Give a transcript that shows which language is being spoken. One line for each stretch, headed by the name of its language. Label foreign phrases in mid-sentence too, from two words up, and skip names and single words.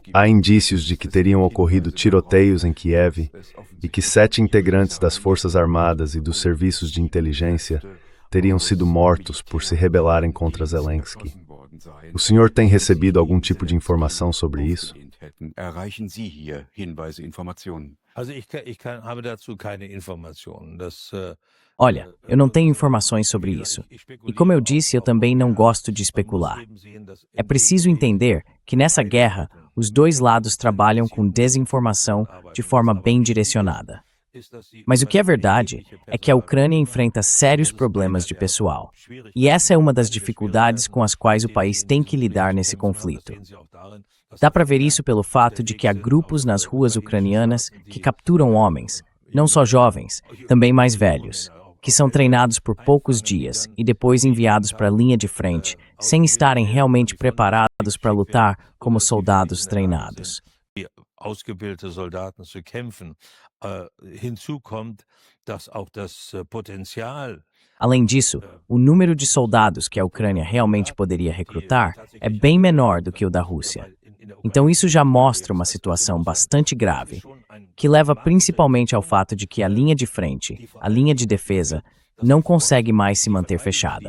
Portuguese: Há indícios de que teriam ocorrido tiroteios em Kiev e que 7 integrantes das Forças Armadas e dos serviços de inteligência teriam sido mortos por se rebelarem contra Zelensky. O senhor tem recebido algum tipo de informação sobre isso?
German: habe dazu keine Informationen.
Portuguese: Olha, eu não tenho informações sobre isso. E como eu disse, eu também não gosto de especular. É preciso entender que nessa guerra, os dois lados trabalham com desinformação de forma bem direcionada. Mas o que é verdade é que a Ucrânia enfrenta sérios problemas de pessoal. E essa é uma das dificuldades com as quais o país tem que lidar nesse conflito. Dá para ver isso pelo fato de que há grupos nas ruas ucranianas que capturam homens, não só jovens, também mais velhos, que são treinados por poucos dias e depois enviados para a linha de frente, sem estarem realmente preparados para lutar como soldados treinados.
German: Ausgebildete Soldaten zu kämpfen. Hinzu kommt, dass auch das Potenzial.
Portuguese: Além disso, o número de soldados que a Ucrânia realmente poderia recrutar é bem menor do que o da Rússia. Então isso já mostra uma situação bastante grave, que leva principalmente ao fato de que a linha de frente, a linha de defesa, não consegue mais se manter fechada.